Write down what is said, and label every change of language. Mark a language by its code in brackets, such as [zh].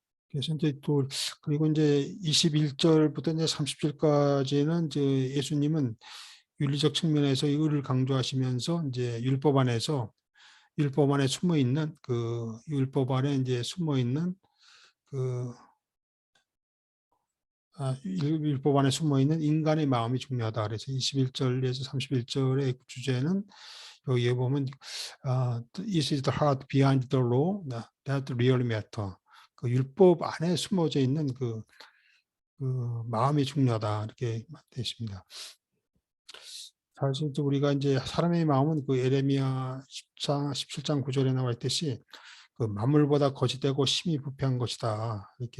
[ko] 그래서 이제 그리고 이제 21절부터 이제 30절까지는 이제 예수님은 윤리적 측면에서 이 의를 강조하시면서 이제 율법 안에 숨어 있는 율법 안에 이제 숨어 있는 그 율법 안에 숨어 있는 인간의 마음이 중요하다. 그래서 21절에서 31절의 주제는 여기에 보면 [en] This is the heart behind the law that really matter. [ko] 그 율법 안에 숨어져 있는 그 마음이 중요하다. 이렇게 되어 있습니다. 사실 우리가 이제 사람의 마음은 그 에레미야 17장 9절에 나와 있듯이 그 만물보다 거짓되고 심히 부패한 것이다.